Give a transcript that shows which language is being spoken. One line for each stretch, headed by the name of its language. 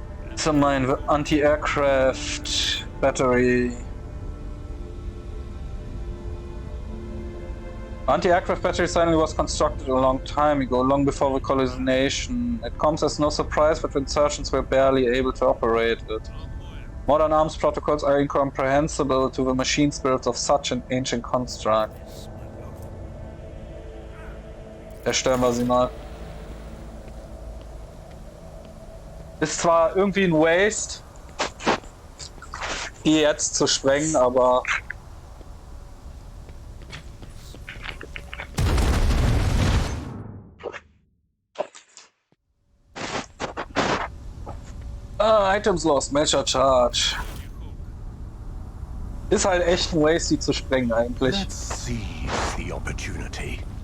German: Das ist mein Anti-Aircraft Battery.
English: Anti-aircraft battery suddenly was constructed a long time ago, long before the colonization. It comes as no surprise that insurgents were barely able to operate it. Modern arms protocols are incomprehensible to the machine spirits of such an ancient construct.
German: Erstellen wir sie mal. Ist zwar irgendwie ein Waste, die jetzt zu sprengen, aber Items lost, Major Charge. Ist halt echt ein Waste, die zu sprengen eigentlich.
English: Let's seize the opportunity.